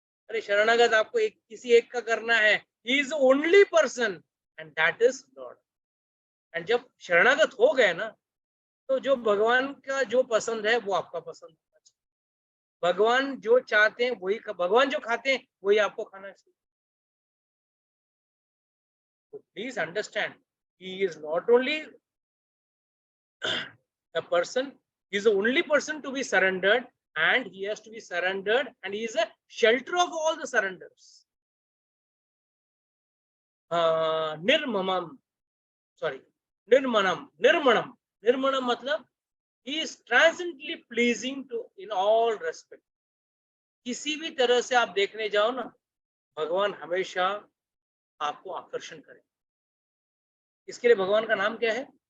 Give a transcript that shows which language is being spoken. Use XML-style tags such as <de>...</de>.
<hi>अरे शरणागत आपको एक किसी एक का करना है,</hi> <en>He is only person and that is lord.</en> <hi>And जब शरणागत हो गए ना तो जो भगवान का जो पसंद है वो आपका पसंद होना चाहिए। भगवान जो चाहते हैं वही, भगवान जो खाते हैं वही आपको खाना चाहिए।</hi> <en>तो please understand, he is not only a person, he is the only person to be surrendered, and he has to be surrendered, and he is a shelter of all the surrenders. Nirmanam, sorry, nirmanam, nirmanam matlab he is transcendently pleasing to in all respect.</en> <hi>किसी भी तरह से आप देखने जाओ ना, भगवान हमेशा आपको आकर्षण करें। इसके लिए भगवान का नाम क्या है?</hi>